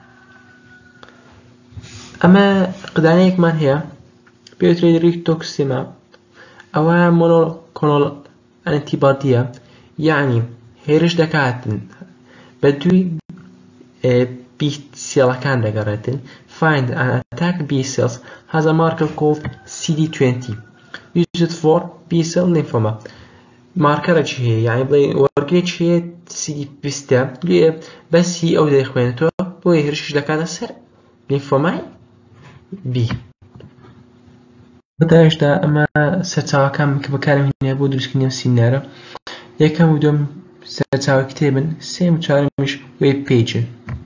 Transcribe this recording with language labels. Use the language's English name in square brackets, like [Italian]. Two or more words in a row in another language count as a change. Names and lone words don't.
[Central Kurdish] ئەمە قدانەیەکمان هەیە پێوتری ریتۆکسیماب ئەوە [English] monoclonal antibody [Central Kurdish] یعنی هێرش دەکاتن بە دووی B سێڵەکان دەگەڕێتن [English] find and attack B cells has a marker called CD20 used for B cell lymphoma [Central Kurdish] مارکەرێکی هەیە یعنی بڵێ وەرگێکی هەیە CD20 بەسی ئەو دەیخوێنێتەوە بۆی هێرشش دەکاتە سەر لیمفۆمای B بەداشدا ئەمە سەرچاوەکان کە بەکارم هێنایا بۆ دروستکردنی ئەم سیمینارە یەکەم و دووەم سەرچاوە کتێبن سێم و چوارەمیش [English] web pages